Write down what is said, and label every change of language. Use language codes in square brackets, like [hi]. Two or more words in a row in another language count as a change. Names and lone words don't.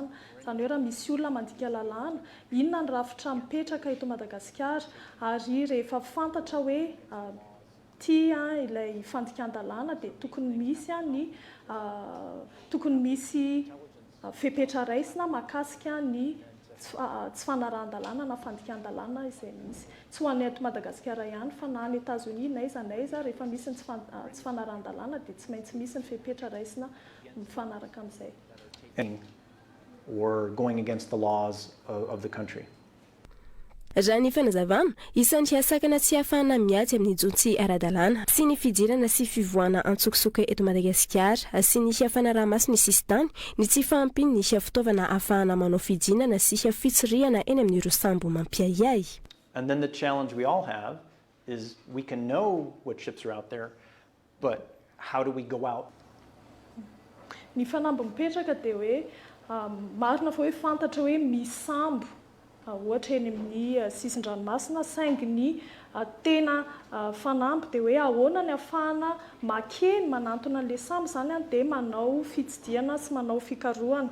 [mg] Izany hoe raha misy olona mandika lalàna, inona ny rafitra mipetraka eto Madagasikara ary rehefa fantatra hoe ilay fandikan-dalàna dia tokony misy fepetra raisina mahakasika ny tsy fanarahan-dalàna na fandikan-dalàna izay misy. Tsy ho an'ny eto Madagasikara ihany fa na any Etazonia n'aiza rehefa misy ny tsy fanarahan-dalàna dia tsy maintsy misy ny fepetra raisina mifanaraka amin'izay. [en] Or going against the laws of the country. [mg] Raha ny fanazavana, isan'ny asakana tsy ahafahana miady amin'ny jontsy ara-dalàna sy ny fidirana sy fivoahana antsokosoko eto Madagasikara sy ny fanaraha-maso ny sistany ny tsy fahampiny ny fitaovana ahafahana manao fidinana sy fitsirihana eny amin'ireo sambo mampiayay. [en] And then the challenge we all have is we can know what ships are out there, but how do we go out? [mg] Ny fanambo mipetraka dia hoe marina fa hoe fantatra hoe misy sambo ohatra eny amin'ny sisin-dranomasina, saingy ny tena fanamby dia hoe ahoana ny ahafahana makeny manantona an'ilay sambo izany dia manao fitsidiana sy manao fikarohana.